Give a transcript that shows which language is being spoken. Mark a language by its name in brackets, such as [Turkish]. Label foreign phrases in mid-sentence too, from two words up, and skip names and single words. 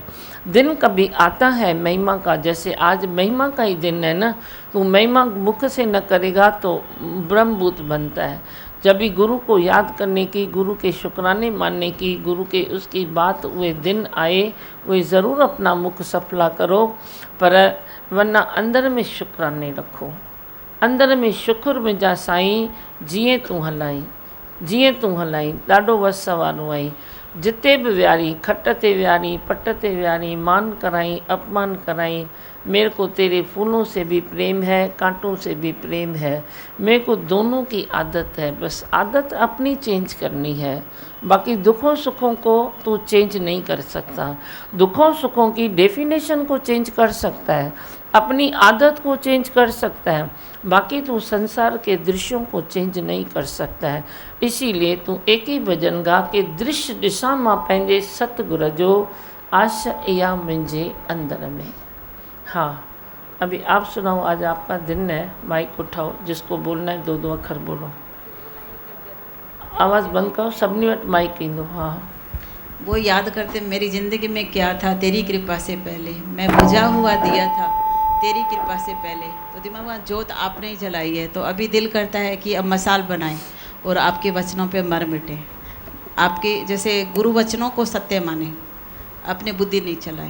[Hindi] दिन कभी आता है महिमा का, जैसे आज महिमा का ही दिन है ना, तो महिमा मुख से न करेगा तो ब्रह्मभूत बनता है। जब भी गुरु को याद करने की, गुरु के शुक्राने मानने की, गुरु के उसकी बात हुए दिन आए, वे ज़रूर अपना मुख सफला करो, पर वरना अंदर में शुक्राने रखो। [Sindhi] अंदर में शुक्र में जा साईं, जीअं तूं हलाई, जीअं तूं हलाई, ॾाढो वस वारो आई। जिते भी वियारी, खट ते वियारी, पट ते वियारी, मान कराई, अपमान कराई। [Hindi] मेरे को तेरे फूलों से भी प्रेम है, कांटों से भी प्रेम है। मेरे को दोनों की आदत है, बस आदत अपनी चेंज करनी है। बाकी दुखों सुखों को तू चेंज नहीं कर सकता। दुखों सुखों की डेफिनेशन को चेंज कर सकता है, अपनी आदत को चेंज कर सकता है, बाकी तू संसार के दृश्यों को चेंज नहीं कर सकता है। इसीलिए तू एक ही भजन गा के दृश्य दिशा [Sindhi] मां पंहिंजे सतगुर जो आश या मुंहिंजे अंदर में। [Hindi] हाँ, अभी आप सुनाओ। आज आपका दिन है, माइक उठाओ, जिसको बोलना है 2-2 अखर बोलो। आवाज़ बंद करो, [Sindhi] सभिनी वटि माइक ईंदो। हाँ, [Hindi] वो याद करते मेरी ज़िंदगी में क्या था तेरी कृपा से पहले, मैं बुझा हुआ दिया था तेरी कृपा से पहले। तो दिमाग में जोत आपने ही जलाई है, तो अभी दिल करता है कि अब मसाल बनाएं और आपके वचनों पे मर मिटे। आपके जैसे गुरु वचनों को सत्य माने, अपने बुद्धि नहीं चलाएं।